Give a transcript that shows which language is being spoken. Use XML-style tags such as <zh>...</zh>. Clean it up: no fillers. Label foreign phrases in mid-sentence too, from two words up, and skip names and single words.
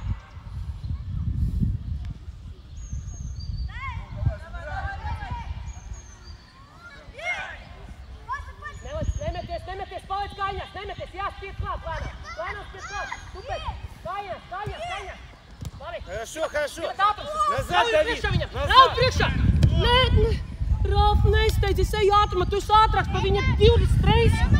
<lv>Nemeties, paliec kājās, nemeties, jāspied klāt, lēnām. Lēnām spied klāt, tupēt, kājās. Labi.</lv> <ru>Хорошо. Назад, Давид, назад.</ru> <lv>Ralf, priekšā! Nē, Ralf, neizsteidzies, ej ātrumā, tu esi ātrāks pa viņa 20 reizes.</lv>